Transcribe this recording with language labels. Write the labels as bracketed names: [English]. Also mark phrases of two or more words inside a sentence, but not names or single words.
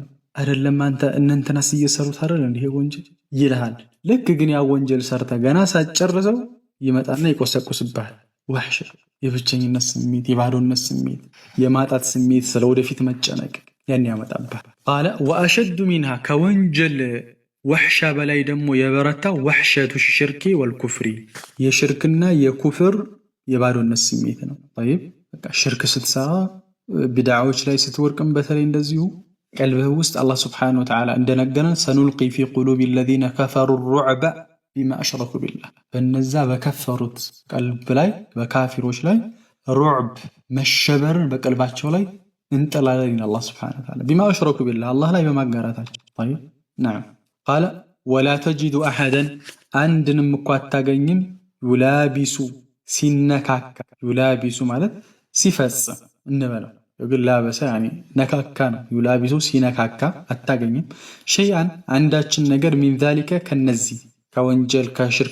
[Amharic] አይደለም አንተ እነንተናስ እየሰሩት አይደል እንዴ ወንጀል ይልሃል። ልክ ግን ያ ወንጀል ሰርተህ ገና ሳትጨርሰው ይመጣና ይቆሰቁስብሃል። ወሕሽ የብቸኝነት ስሜት፣ የባዶነት ስሜት፣ የማጣት ስሜት፣ ስለወደፊት መጨነቅ ያን ያመጣብሃል። [Arabic] قال وأشد منها [Amharic] ከወንጀል ወሕሻ በላይ ደግሞ የበረታ [Arabic] وحشة الشرك والكفر [Amharic] የሽርክና የኩፍር የባዶነት ስሜት ነው። طيب በቃ ሽርክ ስትሰራ ቢድዓዎች ላይ ስትወርቅም በተለይ እንደዚሁ ቀልብህ ውስጥ [Arabic] الله سبحانه وتعالى [Amharic] እንደነገረን [Arabic] سنلقي في قلوب الذين كفروا الرعب بما أشركوا بالله [Amharic] በነዛ በከፈሩት ቀልብ ላይ በካፊሮች ላይ ሩዕብ መሸበርን በቀልባቸው ላይ እንጥላለን [Arabic] الله سبحانه وتعالى بما أشركوا بالله [Amharic] አላህ ላይ በማጋራታቸው [Arabic] طيب نعم قال ولا تجد أحدا [Amharic] አንድንም እኮ አታገኝም ዩላቢሱ ሲነካካ ዩላቢሱ ማለት ሲፈጽም እንበለው ግን ላበሰ ነካካ ነው። ዩላቢሱ ሲነካካ አታገኝም ሸይአን አንዳችን ነገር [Arabic] من ذلك [Amharic] ከነዚህ ከወንጀል ከሽርክ